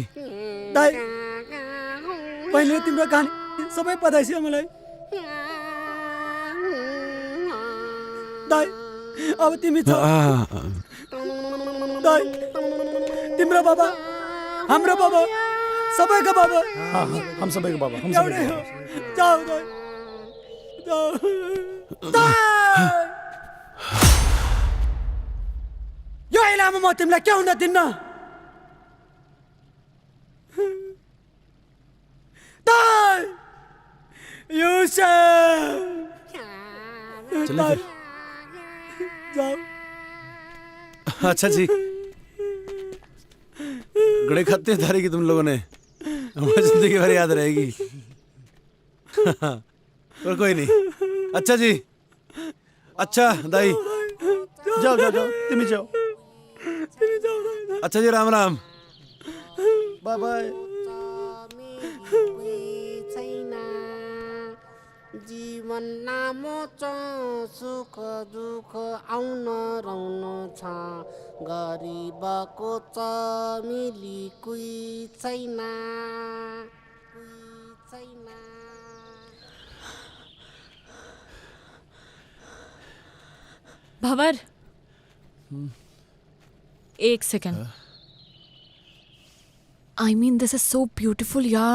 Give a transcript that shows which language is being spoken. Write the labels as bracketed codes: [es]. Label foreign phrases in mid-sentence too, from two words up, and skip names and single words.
[ne] दाइ पहिले तिम्रो कहानी सबै पता छ मलाई। दाइ अब तिमी छ। दाइ तिम्रो बाबा हाम्रो बाबा सबैको बाबा। हम सबैको बाबा हम एउटै हो। जाऊ दाइ जाऊ। यो इलामा म तिमीलाई के हुन दिन्न। दाइ [hi] चलो फिर। [ne] जाऊ। [hi] अच्छा जी गड़े खाते धारी की तुम लोगों ने हमारी जिंदगी भर याद रहेगी। पर कोई नहीं। अच्छा जी अच्छा दाई [ne] जाऊ जाऊ जाऊ तिमी जाऊ। [hi] अच्छा जी राम राम। [en] bye bye. [ne] जीवन नामो सुख दुख आउन रहन छ गरिबको चमेली कोही छैन [hi] भंवर एक सेकंड। [en] I mean this is so beautiful यार।